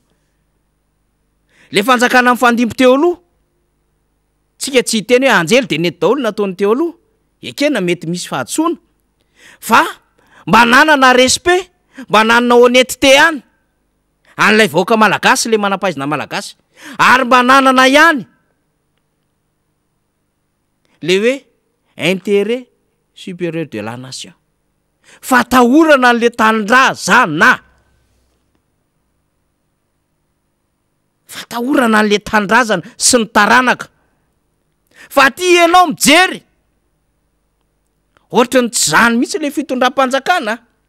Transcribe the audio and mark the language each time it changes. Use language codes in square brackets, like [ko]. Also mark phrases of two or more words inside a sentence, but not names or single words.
[mg] Le fanjakana mifandimby teo aloha tsika tsy hiteny hoe anjely de nety daholo nataony teo aloha, ekena mety misy fahatsoana fa mba nanana respect, mba nanana honnêteté ihany an'lay vahoaka malagasy le manam-pahaizana malagasy, ary mba nanana ihany le hoe [fr] intérêt supérieur de la nation. [mg] Fatahorana an'le tanindrazana. Fatahorana an'le tanindrazana sy ny taranaka. Fa ty ianao mijery ohatry ny tsy zany mihitsy le fitondram-panjakana.